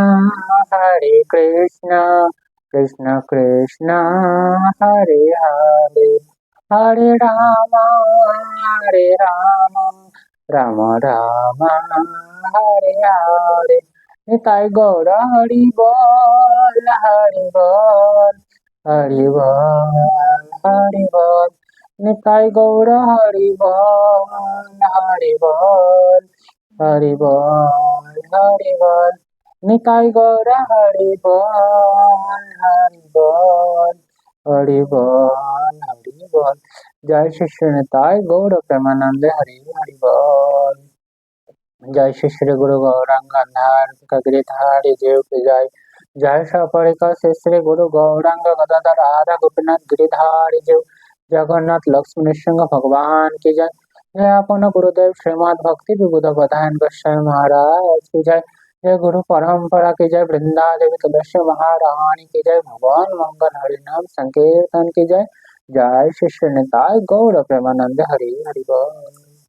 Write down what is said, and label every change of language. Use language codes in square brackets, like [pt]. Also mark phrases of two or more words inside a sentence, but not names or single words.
[bn] কৃষ্ণ কৃষ্ণ হরে হরে হরে রাম রাম রাম হরে হরে নিতাই গৌর হরি বল হরি বল হরি বল হরি বল নিতাই গৌর হরি বল হরি বল হরি বল হরি বল নিতাই গৌর হরি বল হরি বল হরি বল হরি বল জয় শ্রী নিতাই গৌর প্রেমানন্দে হরি হরি বল जय [hi] श्री श्री गुरु गौरांग धार गिरिधारी जीव की जय जय सपरिक श्री श्री गुरु गौरांग गदाधर राधा गोपीनाथ गिरिधारी जीव जगन्नाथ लक्ष्मी नृसिंह भगवान की जय जय अपन गुरुदेव श्रीमद भक्ति विबुध प्रधान गोस्वामी महाराज की जय जय गुरु परंपरा की जय वृंदा देवी तुलसी महारानी की जय भगवान मंगल हरिनाम संकीर्तन की जय जय श्री श्री निताय गौर प्रेमानंद हरि हरि बोल।